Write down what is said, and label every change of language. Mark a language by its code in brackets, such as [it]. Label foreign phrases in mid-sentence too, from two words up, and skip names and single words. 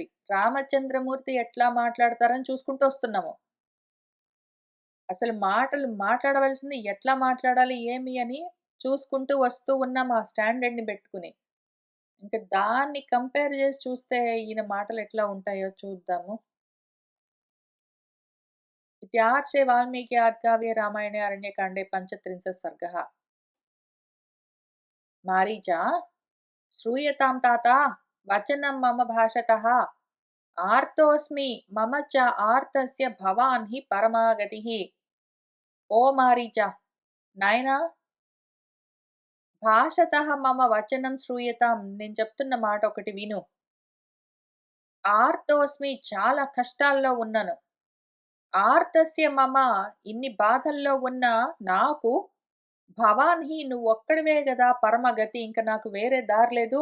[te] రామచంద్రమూర్తి ఎట్లా మాట్లాడతారని చూసుకుంటూ వస్తున్నాము. అసలు మాటలు మాట్లాడవలసింది ఎట్లా మాట్లాడాలి, ఏమి అని చూసుకుంటూ వస్తూ ఉన్నాం ఆ స్టాండర్డ్‌ని బెట్టుకుని. ఇంక దాన్ని కంపేర్ చేసి చూస్తే ఈయన మాటలు ఎట్లా ఉంటాయో చూద్దాము. [sa] इत्यार्षे वाल्मीकि आदिकाव्ये रामायणे अरण्यकाण्डे पञ्चत्रिंशः सर्गः। मारीच, श्रूयतां तात, वचनं मम भाषतः। आर्तोऽस्मि, मम च आर्तस्य भवान् हि परमा गतिः। ओ मारीच, [te] నాయనా [sa] భాషతః మమ వచనం శ్రూయతాం, [te] నేను చెప్తున్న మాట ఒకటి విను. ఆర్తోస్మి, చాలా కష్టాల్లో ఉన్నాను. [sa] ఆర్తస్య మమ, [te] ఇన్ని బాధల్లో ఉన్న నాకు, [sa] భవాన్ హి, [te] నువ్వొక్కడివే గదా పరమగతి, ఇంక నాకు వేరే దారి లేదు.